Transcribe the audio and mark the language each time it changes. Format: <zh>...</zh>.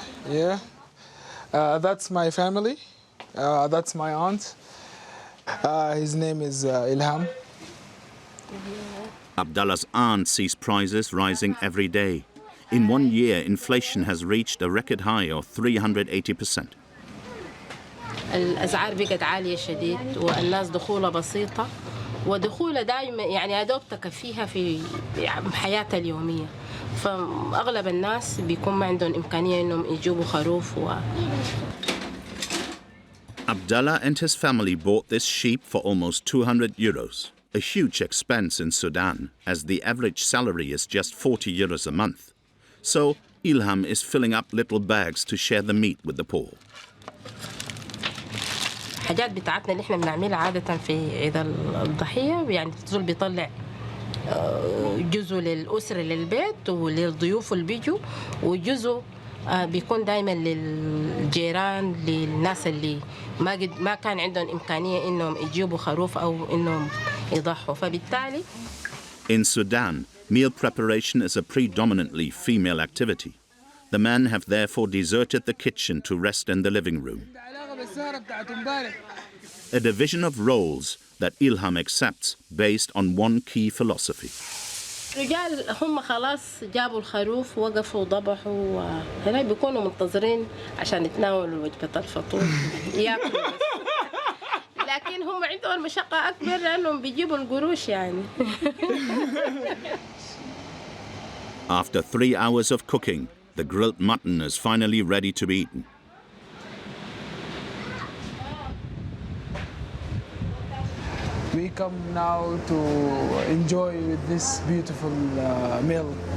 <en>Yeah, that's my family. That's my aunt. His name is Ilham. Abdallah's aunt sees prices rising every day. In 1 year, inflation has reached a record high of 380%.</en> <ar>الأسعار بقت عالية شديد والناس دخولها بسيطة ودخولها دائما يعني يا دوب تكفيها في حياتها اليومية فأغلب الناس بيكون ما عندهم إمكانية إنهم يجيبوا خروف</ar> <en>Abdallah and his family bought this sheep for almost 200 euros, a huge expense in Sudan, as the average salary is just 40 euros a month. So Ilham is filling up little bags to share the meat with the poor.</en> <ar>الحاجات بتاعتنا اللي احنا بنعملها عادة في عيد الضحية يعني الزول بيطلع جزء للأسرة للبيت وللضيوف اللي بيجوا وجزء بيكون دائما للجيران للناس اللي ما كان عندهم إمكانية إنهم يجيبوا خروف أو إنهم يضحوا فبالتالي</ar> <en>In Sudan, meal preparation is a predominantly female activity. The men have therefore deserted the kitchen to rest in the living room. A division of roles that Ilham accepts based on one key philosophy.</en> <ar>الرجال هم خلاص جابوا الخروف وقفوا وضبحوا هنا بيكونوا منتظرين عشان يتناولوا وجبة الفطور ياكلوا لكن هم عندهم مشقة أكبر لأنهم بيجيبوا القروش يعني.</ar> <en>After 3 hours of cooking, the grilled mutton is finally ready to be eaten. We come now to enjoy with this beautiful meal.</en>